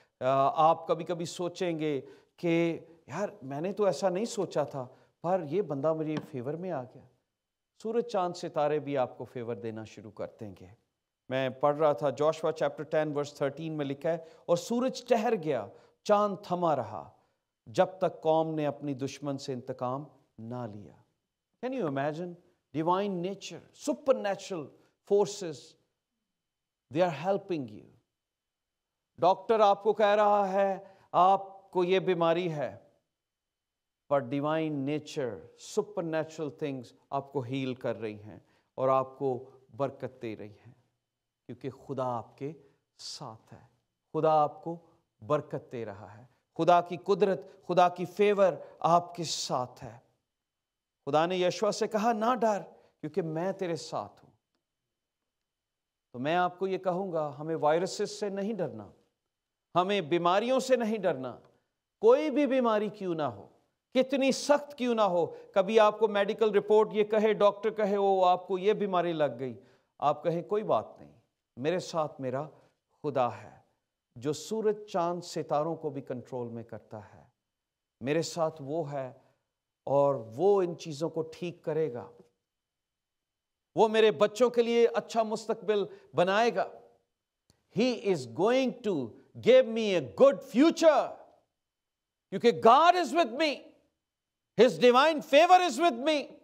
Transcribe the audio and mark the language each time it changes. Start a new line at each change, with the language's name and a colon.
Urdu: آپ کبھی کبھی سوچیں گے کہ یار میں نے تو ایسا نہیں سوچا تھا، پر یہ بندہ مجھے فیور میں آ گیا. سورج چاند ستارے بھی آپ کو فیور دینا شروع کر دیں گے. میں پڑھ رہا تھا جوشوا چیپٹر 10 ورس 13 میں لکھا ہے، اور سورج ٹھہر گیا، چاند تھما رہا، جب تک قوم نے اپنی دشمن سے انتقام نہ لیا.
English: Can you imagine? Divine nature, supernatural forces, they are helping you.
Urdu: Doctor آپ کو کہہ رہا ہے آپ کو یہ بیماری ہے، پر
English: divine nature, supernatural things
Urdu: آپ کو ہیل کر رہی ہیں اور آپ کو برکت دے رہی ہیں، کیونکہ خدا آپ کے ساتھ ہے. خدا آپ کو برکت دے رہا ہے. خدا کی قدرت، خدا کی فیور آپ کے ساتھ ہے. خدا نے یشوع سے کہا نہ ڈر کیونکہ میں تیرے ساتھ ہوں. تو میں آپ کو یہ کہوں گا، ہمیں وائرسز سے نہیں ڈرنا، ہمیں بیماریوں سے نہیں ڈرنا. کوئی بھی بیماری کیوں نہ ہو، کتنی سخت کیوں نہ ہو. کبھی آپ کو میڈیکل رپورٹ یہ کہے، ڈاکٹر کہے وہ آپ کو یہ بیماری لگ گئی، آپ کہیں کوئی بات نہیں، میرے ساتھ میرا خدا ہے جو سورج چاند ستاروں کو بھی کنٹرول میں کرتا ہے. میرے ساتھ وہ ہے اور وہ ان چیزوں کو ٹھیک کرے گا. وہ میرے بچوں کے لیے اچھا مستقبل بنائے گا.
English: He is going to give me a good future
Urdu: کیونکہ
English: God is with me. His divine favor is with me.